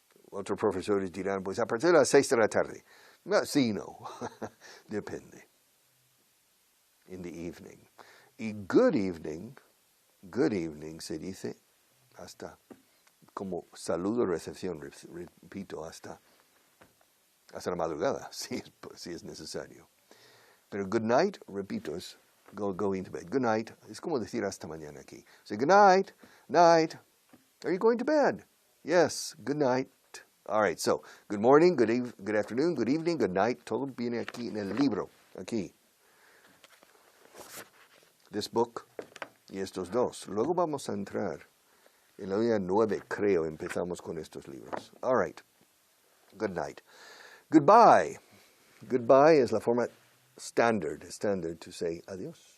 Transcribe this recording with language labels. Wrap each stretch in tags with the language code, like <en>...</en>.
<es>Otros profesores dirán, pues a partir de las 6 de la tarde. No, sí, no. Depende.</es> <en>In the evening.</en> <es>Y good evening se dice hasta como saludo de recepción, repito, hasta la madrugada, si es necesario. Pero good night, repito, es</es> <en>go into bed.</en> <es>Good night es como decir hasta mañana aquí.</es> <en>Say good night, night. Are you going to bed? Yes, good night. All right, so good morning, good afternoon, good evening, good night.</en> <es>Todo viene aquí en el libro, aquí.</es> <en>This book</en> <es>y estos dos. Luego vamos a entrar en la unidad 9, creo, empezamos con estos libros.</es> <en>All right, good night. Goodbye.</en> <es>Goodbye es la forma standard</es> <en>to say</en> <es>adiós.</es>